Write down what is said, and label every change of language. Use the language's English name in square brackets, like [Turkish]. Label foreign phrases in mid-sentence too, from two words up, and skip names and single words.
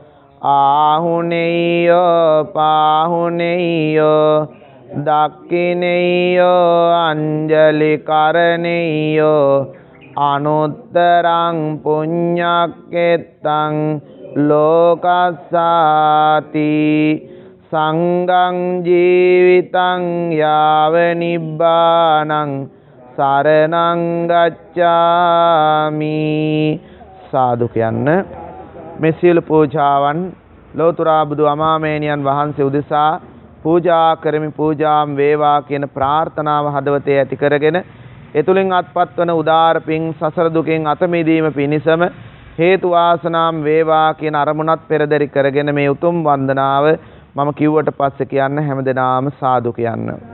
[Pali] ආහුනේයෝ පාහුනේයෝ දක්ඛිනේයෝ අංජලි කරණේයෝ අනුත්තරං පුඤ්ඤක්කෙත්තං ලෝකස්සාති සංඝං ජීවිතං යාව නිබ්බානං සරණං ගච්ඡාමි සාදු [Sinhala] කියන්න මේ සියලු පූජාවන් ලෞතර බුදු අමාමේනියන් වහන්සේ උදෙසා පූජා කරමි පූජාම් වේවා කියන ප්‍රාර්ථනාව හදවතේ ඇති කරගෙන ඒ තුලින් අත්පත් වන උදාර පිං සසර දුකෙන් අත මිදීම පිණිසම හේතු වාසනාම් වේවා කියන අරමුණත් පෙරදරි කරගෙන මේ උතුම් වන්දනාව මම කිව්වට පස්සේ කියන්න හැමදෙනාම සාදු කියන්න.